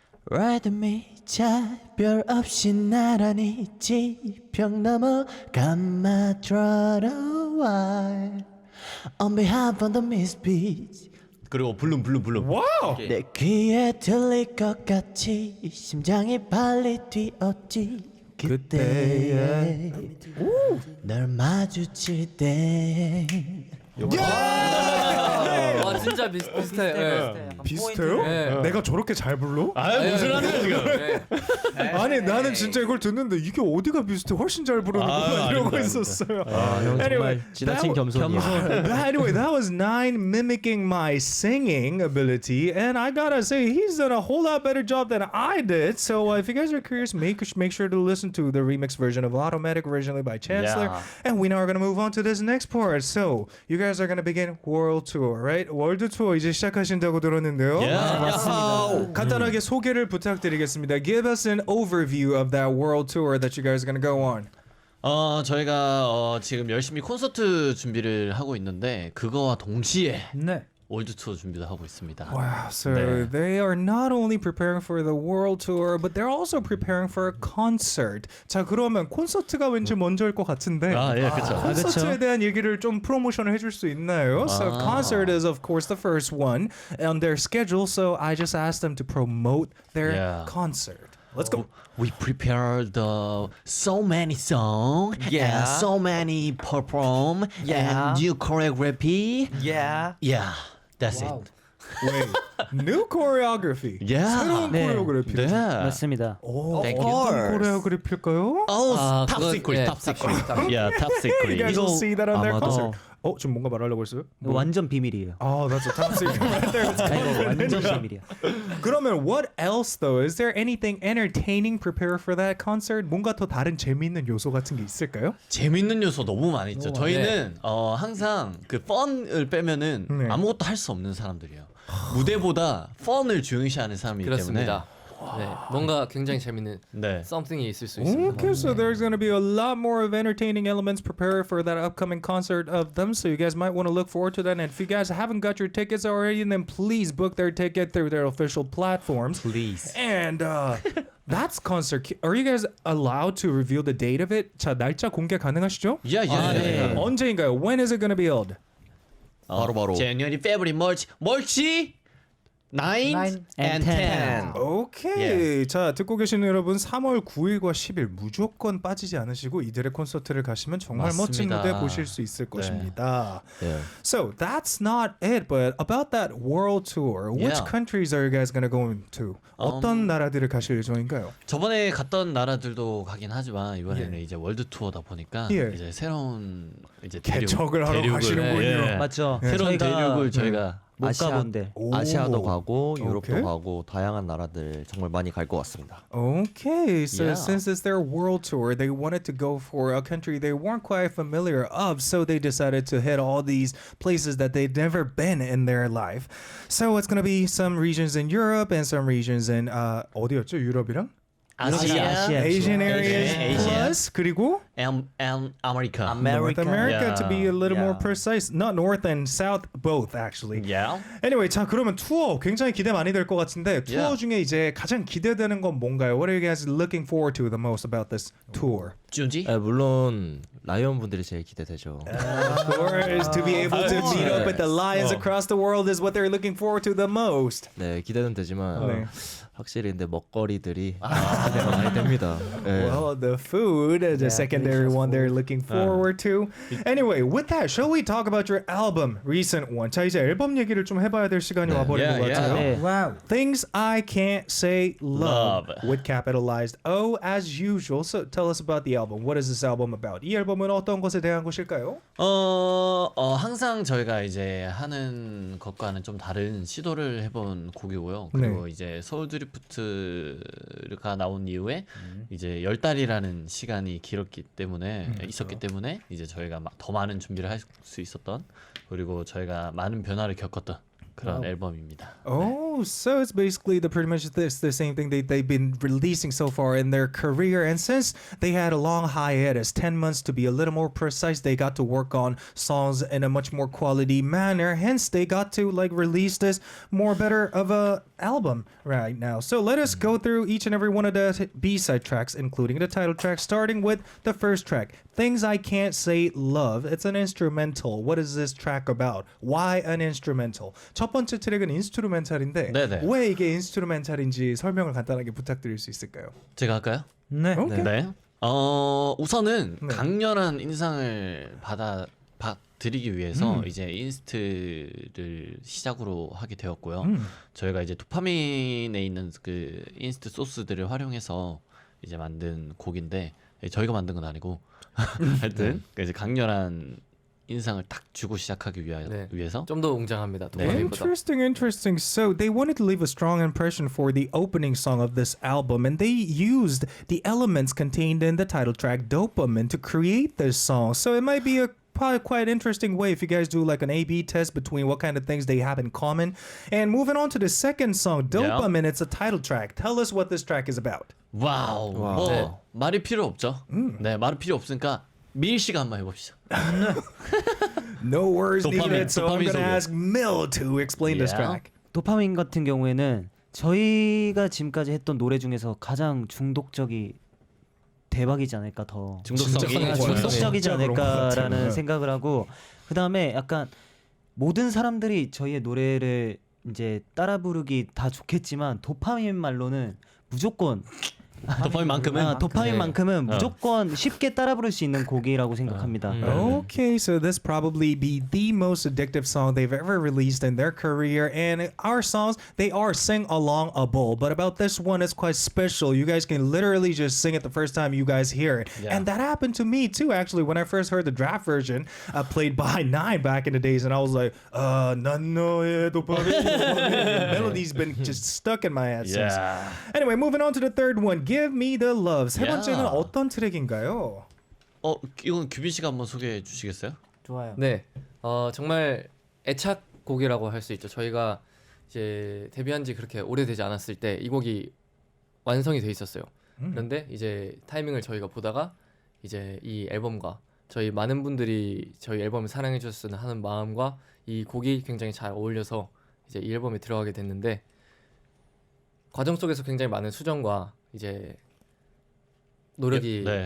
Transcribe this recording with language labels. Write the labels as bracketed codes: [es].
[en] Ride me [ko] 차별 없이 나란히 지평 넘어 감아 들어와 [en] On behalf of the misfits [ko] 그리고 블룸. 와우. 내 귀에 들릴 것 같이 심장이 빨리 뛰었지 그때에 널 마주칠 때 와 진짜 비슷해. 예. 비슷해요? 네. 내가 저렇게 잘 불러? 아유 무슨 하는 거야 지금. 예. 아니 나는 진짜 이걸 듣는데 이게 어디가 비슷해? 훨씬 잘 부르는구나 이러고 있었어요. [en] Anyway, [ko] 지나친 겸손이야. [en] but anyway, that was 9 mimicking my singing ability, and I gotta say he's done a whole lot better job than I did. So if you guys are curious, make sure to listen to the remix version of Automatic, originally by Chancellor. Yeah. And we now are gonna move on to this next part. So you guys are gonna begin world tour, right? [ko] 월드 투어 이제 시작하신다고 들었는데요. 맞습니다. 간단하게 소개를 부탁드리겠습니다. [en] Give us an overview of that world tour that you guys are gonna go on. [ko] 저희가 지금 열심히 콘서트 준비를 하고 있는데 그거와 동시에 네. 월드 투어 준비도 하고 있습니다. [en] Wow, so [ko] 네. [en] they are not only preparing for the world tour, but they're also preparing for a concert. [ko] 자, 그러면 콘서트가 왠지 먼저일 것 같은데. 아, 예, 그렇죠. 콘서트에 대한 얘기를 좀 프로모션을 해줄 수 있나요? [en] So concert is of course the first one on their schedule, so I just asked them to promote their Yeah. concert. Let's go. We prepared so many songs, Yeah. and so many perform, Yeah. and new choreography. Yeah. Yeah, that's it. Wait, new choreography. Yeah. [ko] 새로운 네. 코레오그래피. 네. 맞습니다. 오, [en] Thank [ko] 어떤 [en] you. [ko] 코레오그래피일까요? [en] Oh, top [ko] 그건- [en] secret, [ko] 예, [en] top secret. top Yeah, top You guys will see that on their [ko] 아마도- [en] concert. [ko] 지금 뭔가 말하려고 했어요? 이거 완전 비밀이에요. [en] Oh, that's a top secret right there. [ko] 이거 완전 비밀이야. 그러면 [en] what else though? Is there anything entertaining prepared for that concert? [ko] 뭔가 더 다른 재미있는 요소 같은 게 있을까요? 재밌는 요소 너무 많이 있죠. 저희는 항상 그 펀을 빼면은 네. 아무것도 할 수 없는 사람들이에요. 무대보다 펀을 중요시하는 사람이기 그렇습니다. 네, 뭔가 굉장히 재밌는 때문에 네. something이 있을 수 있습니다. [en] Okay, so there's going to be a lot more of entertaining elements prepared for that upcoming concert of them. So you guys might want to look forward to that. And if you guys haven't got your tickets already, then please book their ticket through their official platforms. Please. And that's concert. Are you guys allowed to reveal the date of it? [ko] 자, 날짜 공개 가능하시죠? [en] Yeah, yeah, yeah. [ko] 언제인가요? [en] When is it going to be held? [ko] 바로. [en] January, February, March. 9 and 10. [ko] 오케이. 자, 듣고 계시는 여러분 3월 9일과 10일 무조건 빠지지 않으시고 이들의 콘서트를 가시면 정말 멋진 맞습니다. 무대 보실 수 있을 것입니다. [en] Yeah. So, that's not it, but about that world tour, which Yeah. countries are you guys going to go to? [ko] 어떤 나라들을 가실 예정인가요? 저번에 갔던 나라들도 가긴 하지만 이번에는 이제 월드 투어다 보니까 예. 이제 새로운 이제 개척을 하러 가시는군요. 예. 맞죠. 새로운 저희가 대륙을 저희가 못 가본 데. 아시아도 가고 유럽도 오케이. 가고 다양한 나라들 정말 많이 갈 것 같습니다. [en] Okay, so Yeah. since it's their world tour, they wanted to go for a country they weren't quite familiar of, so they decided to hit all these places that they'd never been in their life. So it's gonna be some regions in Europe and some regions in [ko] 어디였죠? 유럽이랑? 아시아, [en] Asian areas Asia. plus [ko] 그리고 아메리카. [en] North America Yeah. to be a little more Yeah. precise. Not North and South both actually. Yeah. Anyway, [ko] 자 그러면 투어 굉장히 기대 많이 될 것 같은데 투어 중에 이제 가장 기대되는 건 뭔가요? [en] What are you guys looking forward to the most about this tour? [ko] 준지? 물론 라이언 분들이 제일 기대되죠. [en] Of course, to be able to meet up with the lions across the world is what they're looking forward to the most. [ko] 네, 기대는 되지만 네. 확실히 근데 먹거리들이 기대가 많이 됩니다. 네. [en] Well, the food is the secondary one they're looking forward to. Anyway, with that, shall we talk about your album, recent one? [ko] 자, 이제 앨범 얘기를 좀 해봐야 될 시간이 와버린 것 같아요. 네. 와우. [en] Things I Can't Say Love, Love. with capitalized O as usual. So tell us about the album. What is this album about? [ko] 이 앨범은 어떤 것에 대한 것일까요? 항상 저희가 이제 하는 것과는 좀 다른 시도를 해본 곡이고요. 그리고 이제 서울 드리프트가 나온 이후에 이제 10달이라는 시간이 길었기 때문에 있었기 때문에 이제 저희가 더 많은 준비를 할 수 있었던 그리고 저희가 많은 변화를 겪었던 그런 앨범입니다. [en] Oh, so it's basically pretty much the same thing they've been releasing so far in their career. And since they had a long hiatus, 10 months to be a little more precise, they got to work on songs in a much more quality manner. Hence, they got to release this more better of a album right now. So let us go through each and every one of the B-side tracks, including the title track, starting with the first track, Things I Can't Say Love. It's an instrumental. What is this track about? Why an instrumental? [ko] 첫 번째 트랙은 인스트루멘탈인데 네네. 왜 이게 인스트루멘탈인지 설명을 간단하게 부탁드릴 수 있을까요? 제가 할까요? 네. 오케이. 네. 우선은 네. 강렬한 인상을 드리기 위해서 이제 인스트를 시작으로 하게 되었고요. 저희가 이제 도파민에 있는 그 인스트 소스들을 활용해서 이제 만든 곡인데 저희가 만든 건 아니고 하여튼 이제 강렬한 인상을 딱 주고 시작하기 위해서 좀 더 웅장합니다. 네. 도파민보다. [en] Interesting. So they wanted to leave a strong impression for the opening song of this album, and they used the elements contained in the title track, Dopamine, to create this song. So it might be a probably quite interesting way if you guys do like an A/B test between what kind of things they have in common. And moving on to the second song, Dopamine, it's a title track. Tell us what this track is about. [ko] 와우. 네. 말이 필요 없죠. 네, 말이 필요 없으니까 미일 씨가 한번 해봅시다. [en] No words Dopamine, needed, so I'm Dopamine gonna [ko] 소개. [en] ask Mil to explain this Yeah. track. [ko] 도파민 같은 경우에는 저희가 지금까지 했던 노래 중에서 가장 중독적이 대박이지 않을까 더 중독성이 중독적이지 진짜 그런 것 같아요. 않을까라는 생각을 하고 그 다음에 약간 모든 사람들이 저희의 노래를 이제 따라 부르기 다 좋겠지만 도파민 말로는 무조건 도파민만큼은 무조건 쉽게 따라 부를 수 있는 곡이라고 생각합니다. [en] Okay, so this probably be the most addictive song they've ever released in their career. And our songs, they are sing-alongable. But about this one, it's quite special. You guys can literally just sing it the first time you guys hear it. Yeah. And that happened to me too, actually, when I first heard the draft version played by Nine back in the days. And I was like, [ko] 난 너의 도파민. [en] Melody's been just stuck in my head since. Yeah. Anyway, moving on to the third one, Give Me the Love. [ko] 세 번째는 [en] Yeah. [ko] 어떤 트랙인가요? 이건 규빈 씨가 한번 소개해 주시겠어요? 좋아요. 네, 정말 애착곡이라고 할 수 있죠. 저희가 이제 데뷔한 지 그렇게 오래되지 않았을 때 이 곡이 완성이 돼 있었어요. 그런데 이제 타이밍을 저희가 보다가 이제 이 앨범과 저희 많은 분들이 저희 앨범을 사랑해 주셨으면 하는 마음과 이 곡이 굉장히 잘 어울려서 이제 이 앨범에 들어가게 됐는데 과정 속에서 굉장히 많은 수정과 이제 노력이